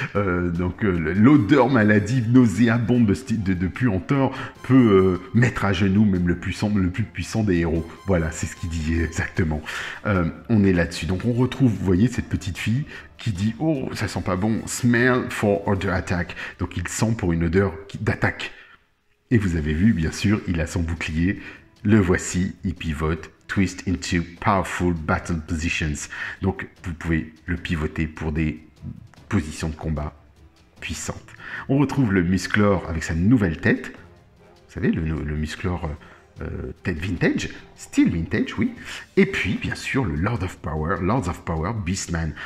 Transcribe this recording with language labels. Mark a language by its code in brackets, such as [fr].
[fr] L'odeur maladive, nauséabonde de Puantor peut mettre à genoux même le plus puissant des héros. Voilà, c'est ce qu'il dit exactement. On est là-dessus. Donc on retrouve, vous voyez, cette petite fille qui dit « Oh, ça sent pas bon, [en] smell for odor attack ». [fr] Donc il sent pour une odeur d'attaque. Et vous avez vu, bien sûr, il a son bouclier. Le voici, il pivote. [en] Twist into powerful battle positions. [fr] Donc, vous pouvez le pivoter pour des positions de combat puissantes. On retrouve le Musclor avec sa nouvelle tête. Vous savez, le Musclor tête vintage, style vintage, oui. Et puis, bien sûr, le Lords of Power, Beastman.